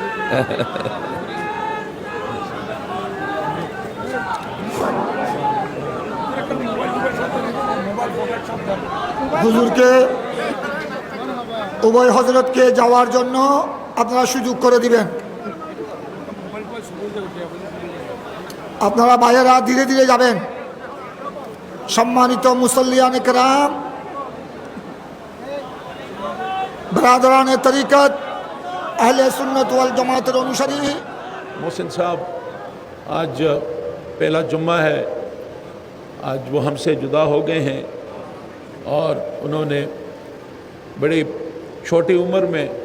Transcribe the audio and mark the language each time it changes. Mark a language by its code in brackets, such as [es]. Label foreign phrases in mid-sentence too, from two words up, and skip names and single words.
[bn] হুজুরকে উভয় হজরতকে যাওয়ার জন্য আপনারা সুযোগ করে দিবেন। আপনারা ভাইয়েরা ধীরে ধীরে যাবেন। সম্মানিত মুসল্লিয়ান [ur] کرام, برادران طریقت، اہل سنت والجماعت অনুসারী, محسن صاحب آج پہلا جمعہ ہے، آج وہ ہم سے جدا ہو گئے ہیں اور انہوں نے بڑی چھوٹی عمر میں